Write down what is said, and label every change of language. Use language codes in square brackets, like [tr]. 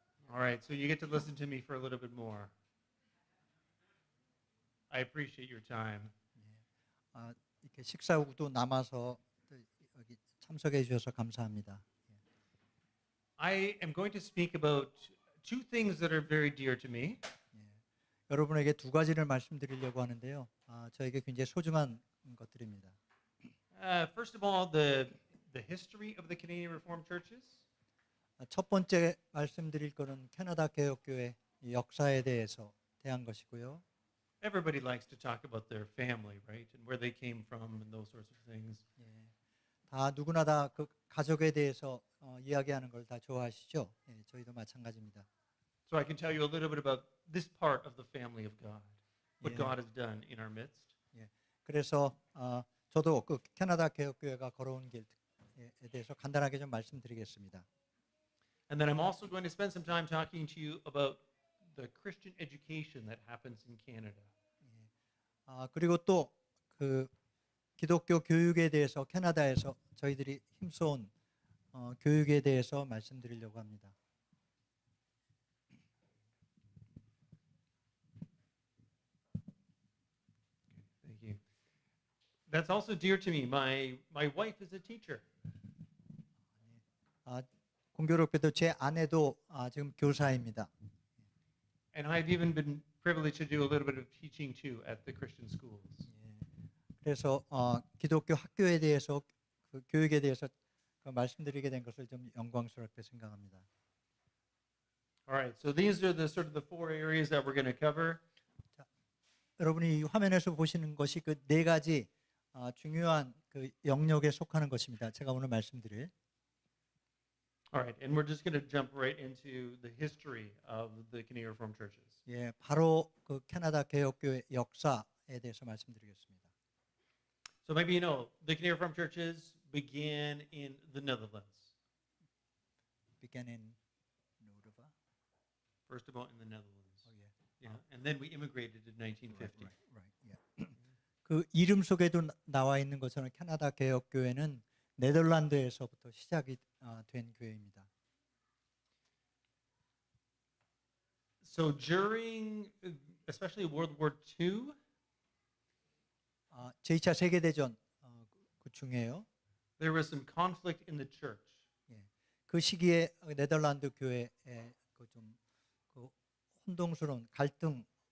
[en] All right, so you get to listen to me for a little bit more. I appreciate your time. [ko] 이렇게 식사 후도 남아서 또 여기 참석해 주셔서 감사합니다. [en] I am going to speak about two things that are very dear to me. [ko] 여러분에게 두 가지를 말씀드리려고 하는데요. 저에게 굉장히 소중한 것들입니다. [en] First of all, the history of the Canadian Reformed churches. [ko] 첫 번째 말씀드릴 거는 캐나다 개혁교회 역사에 대한 것이고요. [en] Everybody likes to talk about their family, right? And where they came from and those sorts of things. [ko] 다 누구나 다 그 가족에 대해서 이야기하는 걸 다 좋아하시죠? 저희도 마찬가지입니다. [en] So I can tell you a little bit about this part of the family of God, what God has done in our midst. [ko] 그래서 저도 그 캐나다 개혁교회가 걸어온 길에 대해서 간단하게 좀 말씀드리겠습니다. [en] And then I'm also going to spend some time talking to you about the Christian education that happens in Canada. [ko] 그리고 또 그 기독교 교육에 대해서 캐나다에서 저희들이 힘써온 교육에 대해서 말씀드리려고 합니다. [en] Thank you. That's also dear to me. My wife is a teacher. [ko] 공교롭게도 제 아내도 지금 교사입니다. [en] And I've even been privileged to do a little bit of teaching too at the Christian schools. [ko] 그래서 기독교 학교에 대해서 그 교육에 대해서 말씀드리게 된 것을 좀 영광스럽게 생각합니다. [en] All right, so these are the sort of the four areas that we're going to cover. [ko] 자, 여러분이 이 화면에서 보시는 것이 그 네 가지 중요한 그 영역에 속하는 것입니다. 제가 오늘 말씀드릴. [en] All right, and we're just going to jump right into the history of the Canadian Reformed churches. [ko] 바로 그 캐나다 개혁교회 역사에 대해서 말씀드리겠습니다. [en] So maybe you know the Canadian Reformed churches began in the Netherlands. Began in Nordova. First of all, in the Netherlands. Oh yeah. Yeah, and then we immigrated in 1950. Right. Yeah. [ko] 그 이름 속에도 나와 있는 것처럼 캐나다 개혁교회는 네덜란드에서부터 시작이 된 교회입니다. [en] So during, especially World War II, [ko] 제2차 세계대전 그 중에요. [en] there was some conflict in the church. [ko] 그 시기에 네덜란드 교회에 그 혼동스러운 갈등.